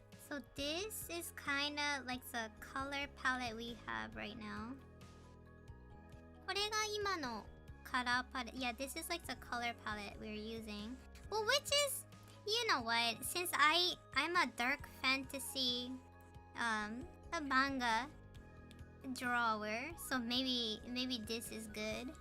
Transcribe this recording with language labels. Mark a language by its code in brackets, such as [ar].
[en] So this is kinda like the color palette we have right now. [ja] これが今の color palette. [en] Yeah, this is like the color palette we're using. Well, which is, you know what? Since I'm a dark fantasy, a manga drawer, so maybe this is good.